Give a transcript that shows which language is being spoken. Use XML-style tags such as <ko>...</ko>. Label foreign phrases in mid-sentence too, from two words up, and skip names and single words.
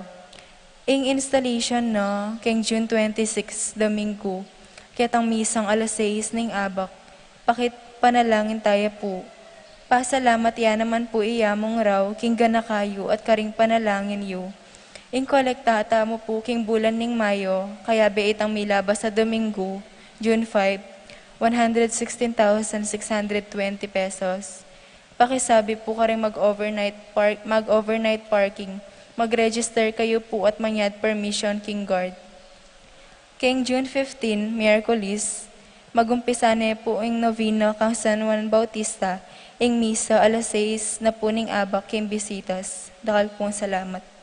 <pam>Ing installation no, keng June 26, Domingo, ketang misang alas 6 ning abak, pakit panalangin tayo po. Pasalamat ya naman po iyamong raw, king gana kayo at karing panalangin yu. Ing kolektata mo po king bulan ning Mayo, kaya beitang milabas sa Domingo, June 5, 116,620 pesos. Pakisabi po karing mag-overnight parking. Mag-register kayo po at manyad permission king guard. King June 15, Miyerkules, magumpisa na po ing novena kang San Juan Bautista, ing misa alas 6 na po ning abak king bisitas. Dakal pong salamat.</pam>